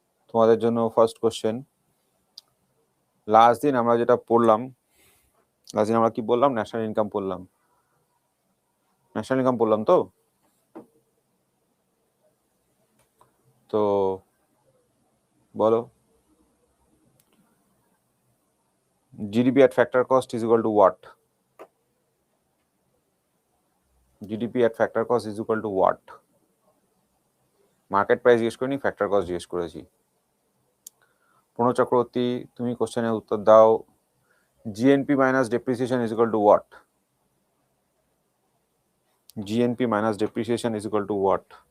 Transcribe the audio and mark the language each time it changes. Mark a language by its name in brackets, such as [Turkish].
[Bangla] তোমাদের জন্য first question. Last দিন আমরা যেটা পড়লাম, আমরা কি বললাম? ন্যাশনাল ইনকাম পড়লাম। ন্যাশনাল ইনকাম পড়লাম তো তো বলো, GDP [English] at factor cost is equal to what? GDP at factor cost is equal to what? [Bangla] Market price জিজ্ঞেস করিনি, ফ্যাক্টর কস্ট জিজ্ঞেস করেছি। প্রণব চক্রবর্তী, তুমি কোশ্চেনের উত্তর দাও। [English] GNP minus depreciation is equal to what? GNP minus depreciation is equal to what?